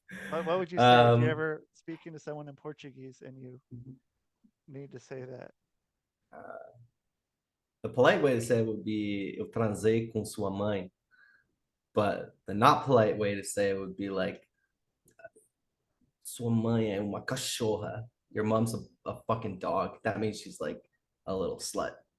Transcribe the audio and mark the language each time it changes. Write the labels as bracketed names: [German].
[English] What would you say if you um, ever speaking to someone in Portuguese and you need to say that? the polite way to say it would be [Portuguese] eu transei com sua mãe, [English] but the not polite way to say it would be like [Portuguese] sua mãe é uma cachorra. [English] Your mom's a fucking dog. That means she's like a little slut.